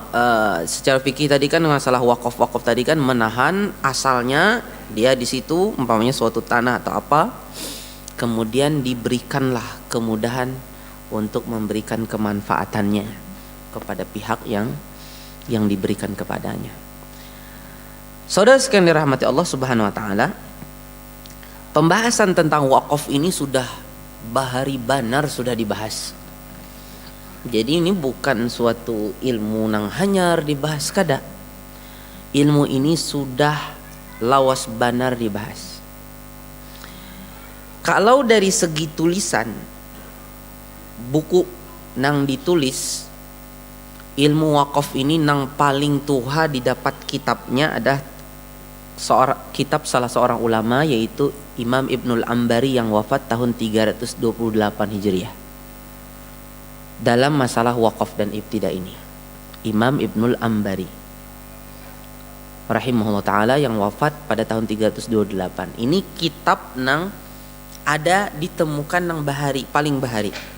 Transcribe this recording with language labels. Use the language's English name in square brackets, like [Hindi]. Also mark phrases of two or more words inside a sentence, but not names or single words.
[Indonesian] Secara fikih tadi kan masalah wakaf tadi kan menahan, asalnya dia di situ umpamanya suatu tanah atau apa, kemudian diberikanlah kemudahan untuk memberikan kemanfaatannya kepada pihak yang diberikan kepadanya. Saudara sekalian dirahmati Allah [Arabic] سبحانه وتعالى, [Indonesian] pembahasan tentang wakaf ini sudah [Banjar] bahari banar [Indonesian] sudah dibahas. [Banjar] Jadi ini bukan suatu ilmu nang hanyar dibahas kada. Ilmu ini sudah lawas banar dibahas. [Indonesian] Kalau dari segi tulisan, buku nang ditulis ilmu wakaf ini [Banjar] nang paling tuha [Indonesian] didapat kitabnya ada kitab salah seorang ulama, yaitu Imam Ibnul Ambari yang wafat tahun 328 Hijriah. Dalam masalah wakaf dan ibtida ini, Imam Ibnul Ambari [Arabic] رحمه الله تعالى [Indonesian] yang wafat pada tahun 328. [Banjar] Ini kitab nang ada ditemukan nang paling bahari.